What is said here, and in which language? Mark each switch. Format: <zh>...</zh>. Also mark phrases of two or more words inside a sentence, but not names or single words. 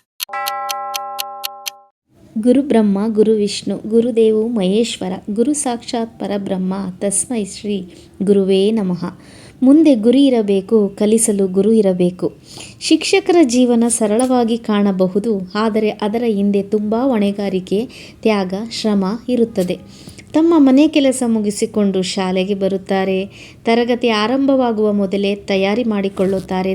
<sa>ಗುರು ಬ್ರಹ್ಮ ಗುರು ವಿಷ್ಣು ಗುರುದೇವು ಮಹೇಶ್ವರ ಗುರು ಸಾಕ್ಷಾತ್ ಪರಬ್ರಹ್ಮ ತಸ್ಮೈ ಶ್ರೀ ಗುರುವೇ ನಮಃ.</sa> <kn>ಮುಂದೆ ಗುರಿ ಇರಬೇಕು, ಕಲಿಸಲು ಗುರು ಇರಬೇಕು. ಶಿಕ್ಷಕರ ಜೀವನ ಸರಳವಾಗಿ ಕಾಣಬಹುದು, ಆದರೆ ಅದರ ಹಿಂದೆ ತುಂಬ ಹೊಣೆಗಾರಿಕೆ, ತ್ಯಾಗ, ಶ್ರಮ ಇರುತ್ತದೆ. ತಮ್ಮ ಮನೆ ಕೆಲಸ ಮುಗಿಸಿಕೊಂಡು ಶಾಲೆಗೆ ಬರುತ್ತಾರೆ. ತರಗತಿ ಆರಂಭವಾಗುವ ಮೊದಲೇ ತಯಾರಿ ಮಾಡಿಕೊಳ್ಳುತ್ತಾರೆ.</kn>